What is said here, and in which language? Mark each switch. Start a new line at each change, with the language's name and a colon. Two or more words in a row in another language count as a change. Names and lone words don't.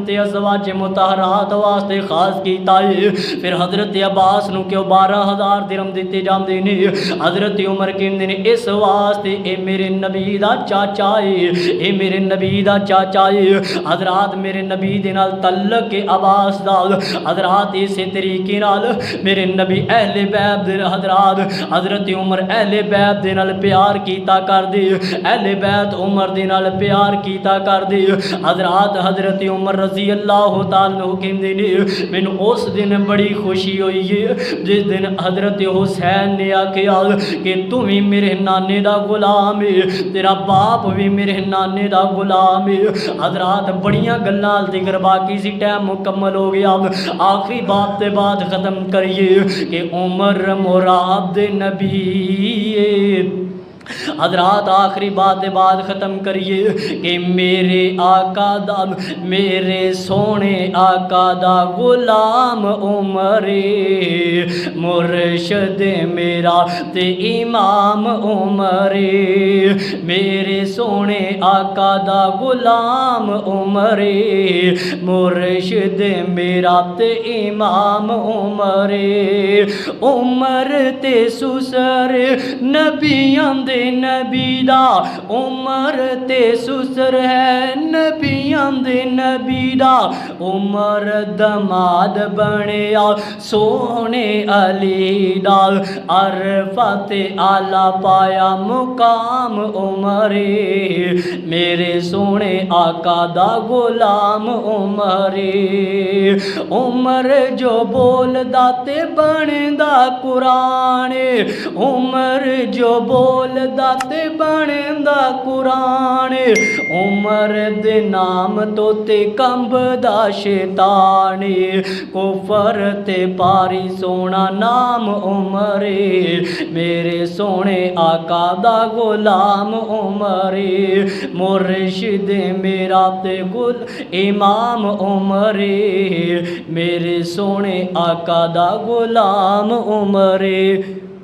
Punjabi: تے ازواج مطہرات واسطے خاص کیتا ہے پھر حضرت عباس نو کیوں 12,000 درہم دیتے جاندے نے حضرت عمر کہندے نے اس واسطے اے میرے نبی دا چاچا ہے اے میرے نبی دا چاچا ہے حضرات میرے نبی دے نال تعلق کے عباس دا حضرات اسی طریقے نال میرے نبی اہل بیت دے حضرات حضرت عمر اہل بیت دے نال پیار کیتا کر دے اہل بیت عمر دے نال پیار کیتا کر دے حضرات حضرت عمر
Arabic: رضی اللہ تعالیٰ
Punjabi: کہندے نے مینوں اس دن بڑی خوشی ہوئی ہے جس دن حضرت حسین نے آکھیا کہ تو بھی میرے نانے دا غلام ہے تیرا باپ بھی میرے نانے دا غلام ہے حضرات بڑیاں گلاں ذکر باقی سی ٹائم مکمل ہو گیا آخری بات تے بعد ختم کریے کہ عمر مراد نبی حضرات آخری بات بعد ختم کریے کہ میرے آقا دا میرے سونے آقا دا غلام عمر مرشد میرا تے امام عمر میرے سونے آقا دا غلام عمر مرشد میرا تے امام عمر عمر تے سسر نبیاں دے نبی دا عمر تے سسر ہے نبیاں دے نبی دا عمر دماد بنیا سونے علی دا عرفت آلہ پایا مقام عمر میرے سونے آقا دا غلام عمر عمر جو بول دا تے بن دا قرآن عمر جو بول تے بن دا قرآن عمر دے نام نام تو تے کمبدا شیطانی کفر تے پاری سونا نام عمرے میرے سونے آقا دا غلام عمرے مرشد میرا تے گل امام عمرے میرے سونے آقا دا غلام عمرے.